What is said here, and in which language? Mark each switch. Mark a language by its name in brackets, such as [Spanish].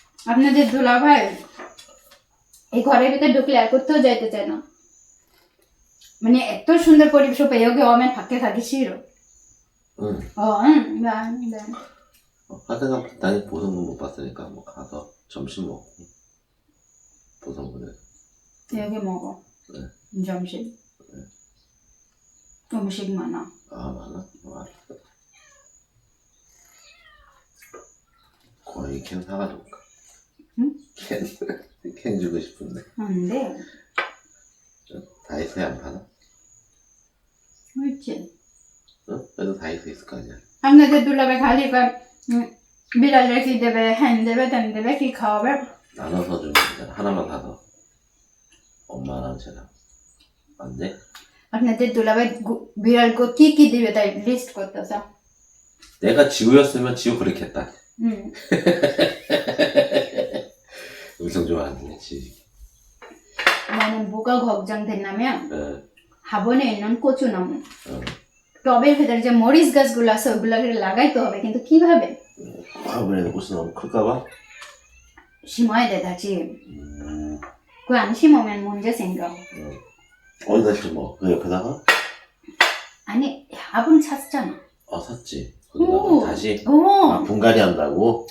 [Bangla] আপনাদের দুলাভাই এই ঘরের ভিতরে ঢুকলে আর কোথাও যাইতে চায় না, মানে এত সুন্দর পরিবেশ পেয়ে ওকে অমেন ফাঁকে থাকি [Korean] 싫어. 응. 네. 하다가 당연히 보성군 못 봤으니까 뭐 가서 점심 먹고 보성군에. 여기 먹어. 네. 점심. 음식 많아. 아, 많아? 알았어. 거의 캔 사가지고 올까? 응? 캔 주고 싶은데. 안 돼. 다이소에 안 파나? 그렇지. 응? 그래도 다이소 있을 거 아니야. [Bangla] আপনাদের দুলাভাই খালি বিড়ালরা কি দেবে, হ্যান দেবে, তেন দেবে, কি খাওয়াবে? [Korean] 나눠서 주면 되잖아. 하나만 사서. 엄마랑 쟤랑. 안 돼? [Bangla] আপনাদের দুলাভাই বিড়ালকে কি দিবে তাই লিস্ট করতেছে. [Korean] 내가 지우였으면 지우 그렇게 했다. 음성 좋아하는데, 지우. 나는 뭐가 걱정됐냐면 응. [Bangla] হাবনে [Korean] 있는 [Bangla] কচুনামু, [Korean] 응. [Bangla] টবের ভেতরে যে মরিচ গাছগুলো আছে ওগুলোকে লাগাইতে হবে, কিন্তু কিভাবে [Korean] 화분에 꽃이 너무 클까봐? 심어야 돼 다시. 그거 안 심으면 문제 생겨. 어디다 심어? 그 옆에다가? 아니 화분 샀잖아. 샀지. 오. 거기다가 다시? 오. 분갈이 한다고?